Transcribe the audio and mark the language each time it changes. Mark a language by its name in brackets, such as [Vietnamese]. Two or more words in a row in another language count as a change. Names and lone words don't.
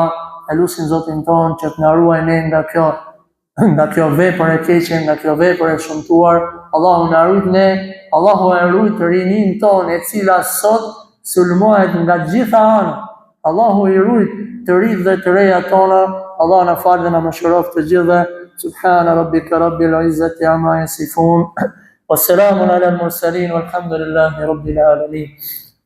[Albanian] E lutim Zotin ton që të na ruaj ne nga kjo vepër e keqe, nga kjo vepër e shëmtuar. Allahu na ruaj ne, Allahu e ruaj rinin ton e cila sot sulmohet nga gjitha anët. Allahu i ruaj të rinjtë dhe të reja tona. Allah na falë dhe na mëshiroft të gjithëve. [Arabic] سبحان ربك رب العزة عما يصفون. وسلام على المرسلين والحمد لله رب العالمين.